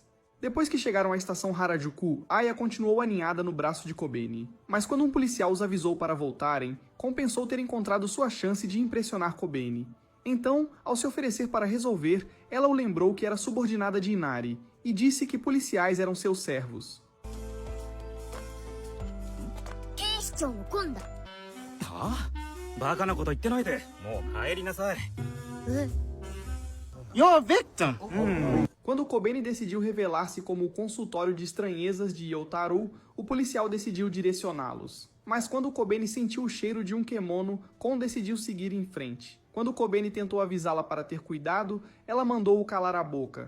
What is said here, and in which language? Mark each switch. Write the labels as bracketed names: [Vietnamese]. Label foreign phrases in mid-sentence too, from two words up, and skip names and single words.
[Portuguese] Depois que chegaram à estação Harajuku, Aya continuou aninhada no braço de Kobeni. Mas quando um policial os avisou para voltarem, Kon pensou ter encontrado sua chance de impressionar Kobeni. Então, ao se oferecer para resolver, ela o lembrou que era subordinada de Inari, e disse que policiais eram seus servos. [Japanese] 警視庁のコンだ。はあ？バカなこと言ってないで、もう帰りなさい。え、 [English] You're a victim! [Portuguese] Quando Kobeni decidiu revelar-se como o consultório de estranhezas de Yotaro, o policial decidiu direcioná-los. Mas quando Kobeni sentiu o cheiro de um kemono, Kon decidiu seguir em frente. Quando Kobeni tentou avisá-la para ter cuidado, ela mandou-o calar a boca.